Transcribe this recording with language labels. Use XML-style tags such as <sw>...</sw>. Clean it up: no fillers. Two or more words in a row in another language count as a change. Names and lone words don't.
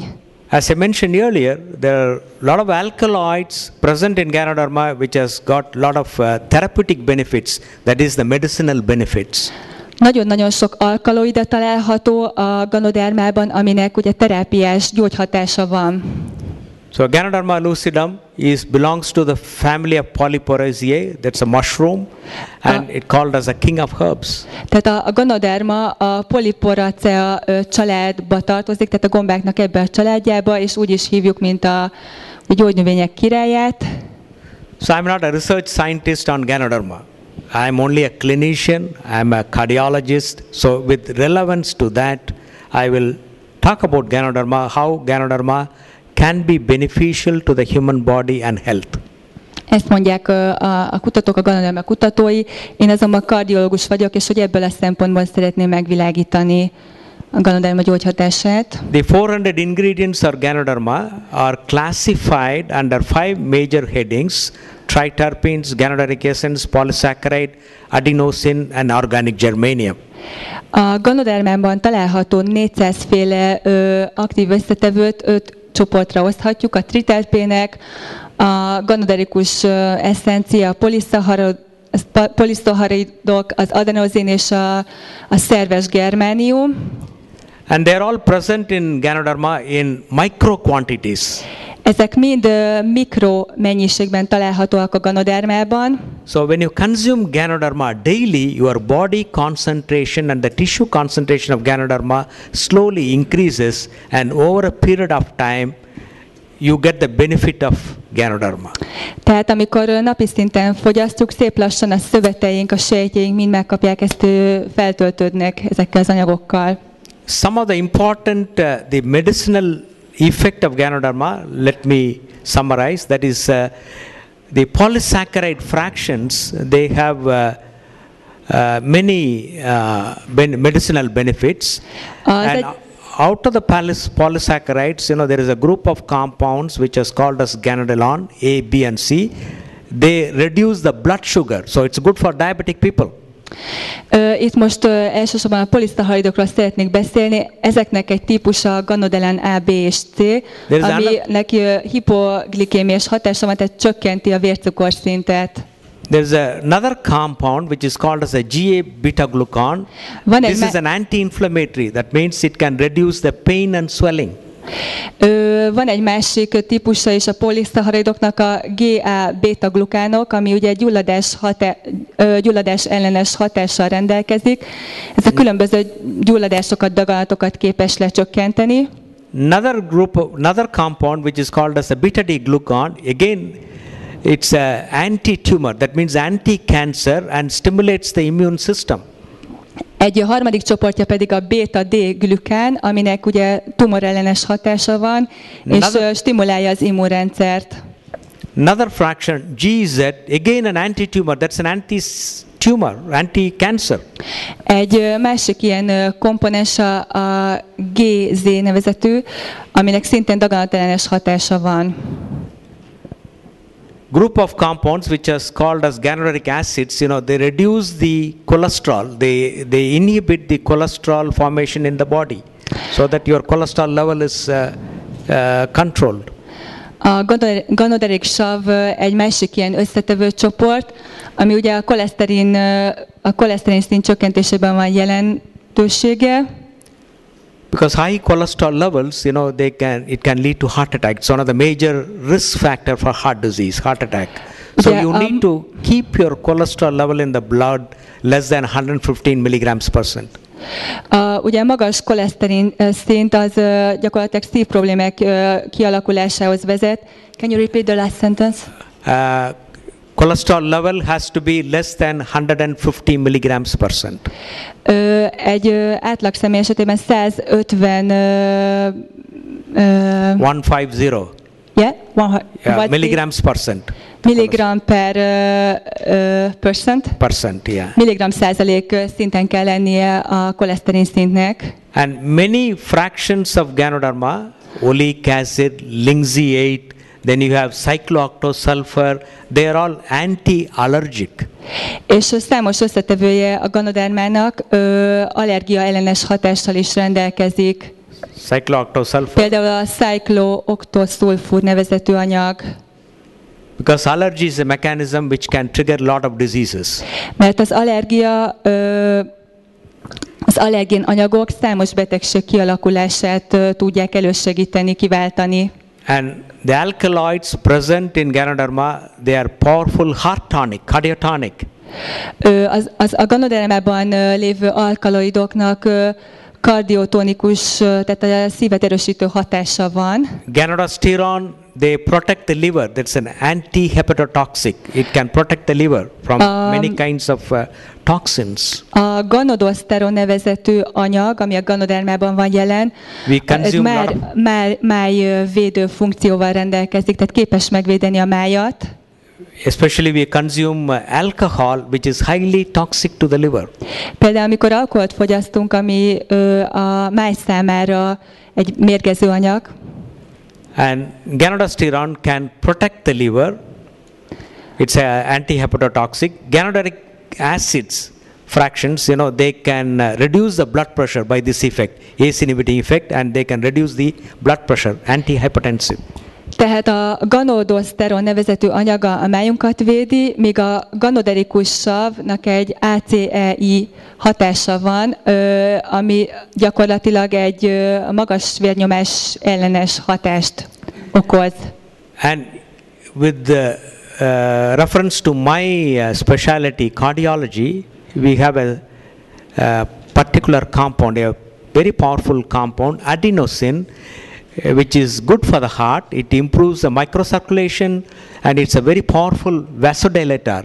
<en>As I mentioned earlier, there are a lot of alkaloids present in ganoderma which has got a lot of therapeutic benefits, that is the medicinal benefits.</en> <hu>Nagyon-nagyon sok alkaloida található a ganodermában, aminek ugye terápiás gyógyhatása van.</hu> <en>So Ganoderma lucidum belongs to the family of Polyporoisiae, that's a mushroom, and it called as a king of herbs.</en> <hu>Tehát a ganoderma a Polyporacea családba tartozik, tehát a gombáknak ebbe a családjába, és úgy is hívjuk, mint a gyógynövények királyát.</hu> <en>So I'm not a research scientist on Ganoderma. I'm only a clinician, I'm a cardiologist, so with relevance to that, I will talk about Ganoderma, how Ganoderma can be beneficial to the human body and health.</en> <hu>Ezt mondják a kutatók, a ganoderma kutatói. Én azonban kardiológus vagyok, és hogy ebből a szempontból szeretném megvilágítani a ganoderma gyógyhatását.</hu> <en>The 400 ingredients of ganoderma are classified under 5 major headings: triterpenes, ganoderic essence, polysaccharide, adenosine and organic germanium.</en> <hu>A ganodermában található 400 féle aktív összetevőt 5 csoportra oszthatjuk: a triterpének, a ganoderikus eszencia, a poliszacharidok, az adenozin és a szerves germánium.</hu> <en>And they are all present in ganoderma in micro quantities.</en> <hu>Ezek mind mikro mennyiségben találhatóak a ganodermában.</hu> <en>So when you consume ganoderma daily, your body concentration and the tissue concentration of ganoderma slowly increases, and over a period of time you get the benefit of ganoderma.</en> <hu>Tehát amikor napi szinten fogyasztjuk, szép lassan a szöveteink, a sejtjeink mind megkapják, ezt feltöltődnek ezekkel az anyagokkal.</hu> <en>Some of the important the medicinal effect of ganoderma, let me summarize, that is the polysaccharide fractions, they have many medicinal benefits. And out of the polysaccharides, there is a group of compounds which is called as ganoderlon, A, B and C. They reduce the blood sugar, so it's good for diabetic people.</en> <hu>Itt most elsősorban a poliszacharidokról szeretnék beszélni. Ezeknek egy típusa a ganoderlon A, B és C, aminek hipoglikémiás hatása van, tehát csökkenti a vércukorszintet.</hu> <en>There's another compound which is called as a GA beta glucan. This is an anti-inflammatory. That means it can reduce the pain and swelling.</en> <hu>Van egy másik típusa is a poliszacharidoknak, a GA beta glukánok, ami ugye gyulladás ellenes hatással rendelkezik. Ez a különböző gyulladásokat, daganatokat képes lecsökkenteni.</hu> <en>Another compound which is called as a beta D glucan. Again, it's an anti-tumor. That means anti-cancer and stimulates the immune system.</en> <hu>Egy harmadik csoportja pedig a beta-D-glükán, aminek ugye tumorellenes hatása van, és stimulálja az immunrendszert.</hu> <en>Another fraction, GZ, again an anti-tumor, that's an anti-tumor, anti-cancer.</en> <hu>Egy másik ilyen komponens a GZ nevezetű, aminek szintén daganatellenes hatása van.</hu> <en>Group of compounds which is called as ganoderic acids, they reduce the cholesterol, they inhibit the cholesterol formation in the body, so that your cholesterol level is controlled.</en> <hu>A ganoderic sav egy másik ilyen összetevő csoport, ami ugye a koleszterin szint csökkentésében van jelentősége.</hu> <en>Because high cholesterol levels, it can lead to heart attack. It's one of the major risk factor for heart disease, heart attack. So you need to keep your cholesterol level in the blood less than 115 mg/%.</en> <hu>Ugye magas koleszterin szint az gyakorlatilag szívproblémák kialakulásához vezet.</hu> <en>Can you repeat the last sentence? Cholesterol level has to be less than 150 mg/%.</en> <hu>Egy átlag személy esetében 150</hu> <en>150 milligrams%. Milligram per percent, yeah.</en> <hu>Milligram százalék szinten kell lennie a koleszterin szintnek.</hu> <en>And many fractions of ganoderma, oleic acid, linseed, then you have cyclooctosulfur, they are all anti-allergic.</en> <hu>És számos összetevője a ganodermának allergia ellenes hatással is rendelkezik.</hu> <en>Cyclooctosulfur.</en> <hu>Például a cyclooctosulfur nevezetű anyag.</hu> <en>Because allergy is a mechanism which can trigger a lot of diseases.</en> <hu>Mert az allergén anyagok számos betegség kialakulását tudják elősegíteni, kiváltani.</hu> <en>And the alkaloids present in ganoderma, they are powerful heart tonic, cardiotonic.</en> <hu>A ganodermában lévő alkaloidoknak kardiotonikus, tehát a szívet erősítő hatása van.</hu> <en>Ganoderstoteron, they protect the liver. That's an anti-hepatotoxic. It can protect the liver from many kinds of toxins.</en> <hu>A ganoderstoteron nevezetű anyag, ami a ganodermában van jelen, ez májvédő funkcióval rendelkezik, tehát képes megvédeni a májat.</hu> <en>Especially we consume alcohol, which is highly toxic to the liver.</en> <hu>Például amikor alkoholt fogyasztunk, ami a máj számára egy mérgező anyag.</hu> <en>And ganoderstoteron can protect the liver. It's an anti-hepatotoxic. Ganoderic acids fractions, they can reduce the blood pressure by this effect, ACE inhibiting effect, and they can reduce the blood pressure, antihypertensive.</en> <hu>Tehát a ganoderstoteron nevezetű anyaga a májunkat védi, míg a ganoderikus savnak egy ACEI hatása van, ami gyakorlatilag egy magas vérnyomás ellenes hatást okoz.</hu> <en>And with the reference to my specialty, cardiology, we have a particular compound, a very powerful compound, adenosine, which is good for the heart. It improves the microcirculation, and it's a very powerful vasodilator.</en>